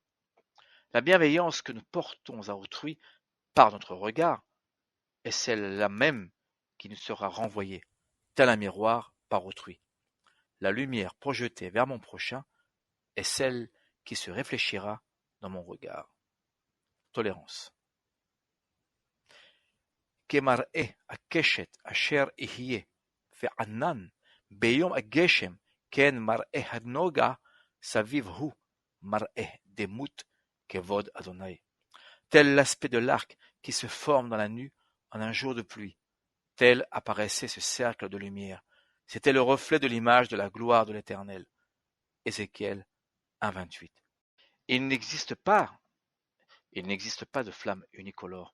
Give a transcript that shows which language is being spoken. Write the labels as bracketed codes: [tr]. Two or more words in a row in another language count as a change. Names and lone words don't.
[fr] La bienveillance que nous portons à autrui par notre regard est celle-là même qui nous sera renvoyée, tel un miroir par autrui. La lumière projetée vers mon prochain est celle qui se réfléchira dans mon regard. Tolérance. [he] כמראה הקשת אשר יהיה וענן ביום הגשם כן מראה הנוגה סביב הוא מראה דמות כבוד אדוני. [fr] Tel l'aspect de l'arc qui se forme dans la nue en un jour de pluie, tel apparaissait ce cercle de lumière. C'était le reflet de l'image de la gloire de l'Éternel. Ézéchiel 1,28. Il n'existe pas de flamme unicolore.